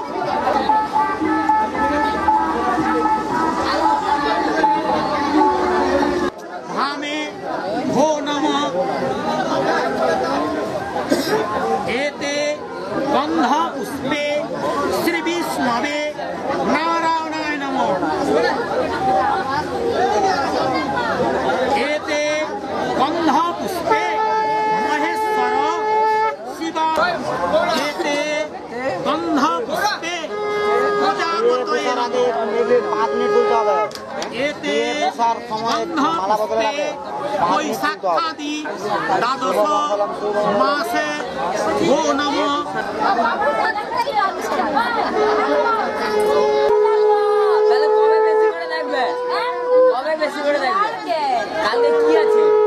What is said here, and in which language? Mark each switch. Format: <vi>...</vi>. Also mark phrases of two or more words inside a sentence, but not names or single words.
<sa>धामे भो नमः एते गन्धपुष्पे श्रीविष्णवे नारायणाय नमः एते गन्धपुष्पे महेश्वर शिवा एते गन्धपुष्पे प्रजापतये नमः</sa> <bn>5 मिनट তুলতে হবে</bn> <sa>एते</sa> <bn>স্যার সময় মালা বদলে</bn> <sa>गन्धपुष्पे वैशाखादि द्वादश मासे भो नमः</sa> <bn>তাহলে কবে বেশি করে দেখবে কবে বেশি করে দেখবে কালকে কি আছে</bn>